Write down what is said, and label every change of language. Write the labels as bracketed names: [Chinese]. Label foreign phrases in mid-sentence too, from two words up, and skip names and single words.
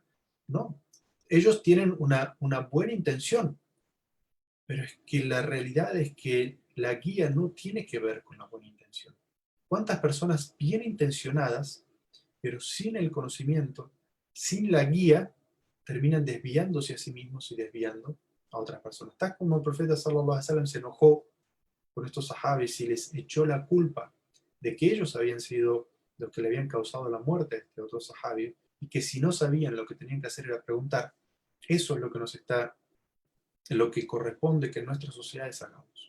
[Spanish] No, ellos tienen una buena intención, pero es que la realidad es que la guía no tiene que ver con la buena intención. ¿Cuántas personas bien intencionadas, pero sin el conocimiento, sin la guía, terminan desviándose a sí mismos y desviando a otras personas? Tal como el profeta [Arabic] صلى الله عليه وسلم [Spanish] se enojó con estos sahabis y les echó la culpa de que ellos habían sido los que le habían causado la muerte a este otro sahabi y que si no sabían lo que tenían que hacer era preguntar. Eso es lo que nos está, lo que corresponde que en nuestras sociedades hagamos.